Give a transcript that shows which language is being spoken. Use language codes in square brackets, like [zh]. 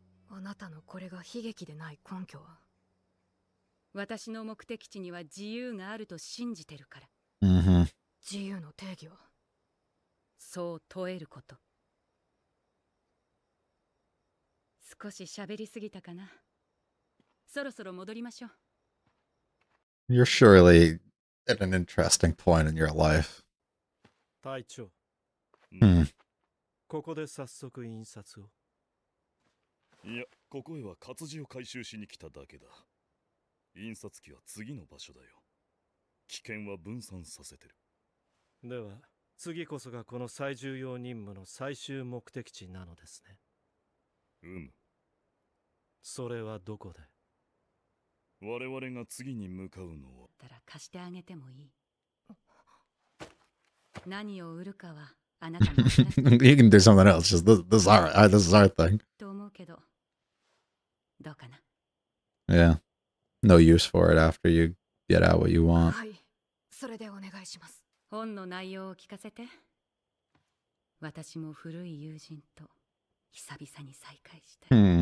[ja] あなたのこれが悲劇でない根拠は？私の目的地には自由があると信じてるから。自由の定義はそう問えること。少し喋りすぎたかな。そろそろ戻りましょう。 [en] You're surely at an interesting point in your life. [ja] 隊長。ここで早速印刷を。いや、ここへは活字を回収しに来ただけだ。印刷機は次の場所だよ。危険は分散させてる。では次こそがこの最重要任務の最終目的地なのですね。それはどこで？我々が次に向かうのは。たら貸してあげてもいい。何を売るかはあなたの。 [en] You can do something else. Just this is our thing. [ja] と思うけど、どうかな。 [en] Yeah. No use for it after you get out what you want. [ja] はい、それでお願いします。本の内容を聞かせて。私も古い友人と久々に再会した。